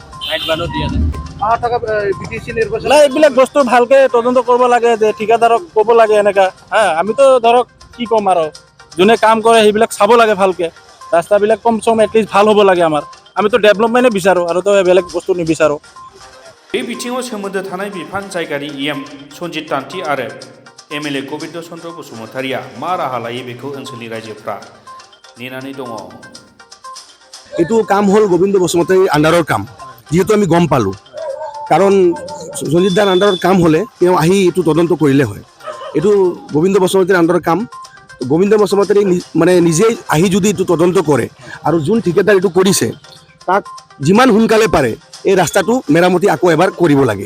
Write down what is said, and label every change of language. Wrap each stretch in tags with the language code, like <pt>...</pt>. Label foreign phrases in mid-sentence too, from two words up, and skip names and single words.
<as>এইবিলাক বস্তু ভালকে তদন্ত কৰিব লাগে, যে ঠিকাদাৰক ক'ব লাগে এনেকা। আমিতো ধৰক কি ক'ম আৰু, যোনে কাম কৰে সেইবিলাক চাব লাগে ভালকে। ৰাস্তাবিলাক কম চম এটলিষ্ট ভাল হ'ব লাগে আমাৰ। আমিতো ডেভেলপমেণ্টে বিচাৰোঁ, আৰু তো বেলেগ বস্তু নিবিচাৰোঁ।</as> <brx>बे बिथिङाव सोमोन्दो थानाय बिफान जायगानि EM सन्जित तान्ति आरो MLA गोविन्द चन्द्र बसुमतारीया मा राहा लायो बेखौ ओनसोलनि रायजोफ्रा नेनानै दङ।</brx> <as>এইটো কাম হ'ল গোবিন্দ বসুমতাৰীৰ আণ্ডাৰৰ কাম, যিহেতু আমি গম পালোঁ। কাৰণ সঞ্জিত দাৰ আণ্ডাৰত কাম হ'লে তেওঁ আহি এইটো তদন্ত কৰিলে হয়। এইটো গোবিন্দ বসুমতাৰীৰ আণ্ডাৰৰ কাম। গোবিন্দ বসুমতাৰী মানে নিজেই আহি যদি এইটো তদন্ত কৰে, আৰু যোন ঠিকাদাৰ এইটো কৰিছে তাক যিমান সোনকালে পাৰে এই ৰাস্তাটো মেৰামতি আকৌ এবাৰ কৰিব লাগে।</as>